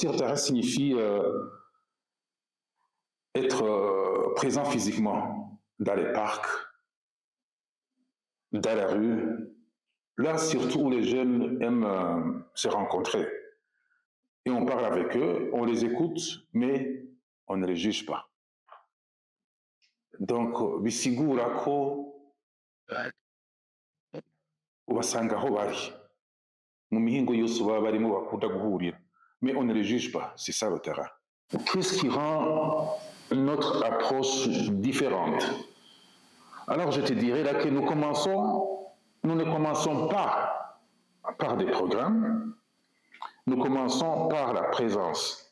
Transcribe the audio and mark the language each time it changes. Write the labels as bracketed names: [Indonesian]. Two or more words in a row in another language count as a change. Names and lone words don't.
[French] Sur terrain signifie être présent physiquement dans les parcs, dans la rue, là surtout où les jeunes aiment se rencontrer. Et on parle avec eux, on les écoute, mais on ne les juge pas. Donc, [Rundi] bisigura ko ubasanga aho bari mu mihingo yose baba barimo bakunda guhurira, [French] mais on ne les juge pas, c'est ça le terrain. Qu'est-ce qui rend notre approche différente? Alors je te dirais là que nous ne commençons pas par des programmes, nous commençons par la présence.